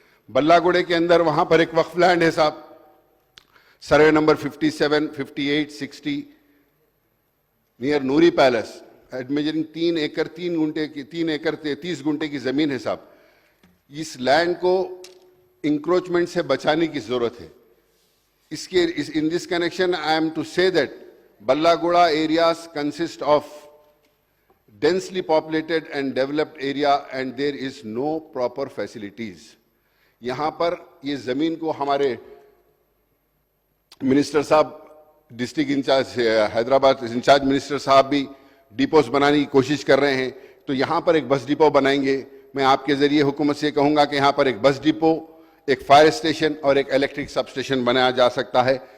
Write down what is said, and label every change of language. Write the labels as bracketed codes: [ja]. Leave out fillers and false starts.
[ur] بلہ گڑے کے اندر وہاں پر ایک وقف لینڈ ہے صاحب, سروے نمبر 57, 58, 60 نیئر نوری پیلس, میجرنگ 3 ایکڑ 30 گنٹے کی زمین ہے صاحب. اس لینڈ کو انکروچمنٹ سے بچانے کی ضرورت ہے. [en] In this connection, I am to say that Ballagoda areas consist of densely populated and developed area and there is no proper facilities. [ur] یہاں پر یہ زمین کو ہمارے منسٹر صاحب, district incharge Hyderabad incharge minister صاحب بھی ڈیپوز بنانے کی کوشش کر رہے ہیں. تو یہاں پر ایک بس ڈپو بنائیں گے. میں آپ کے ذریعے حکومت سے کہوں گا کہ یہاں پر ایک بس ڈپو, ایک فائر اسٹیشن اور ایک الیکٹرک سب اسٹیشن بنایا جا سکتا ہے.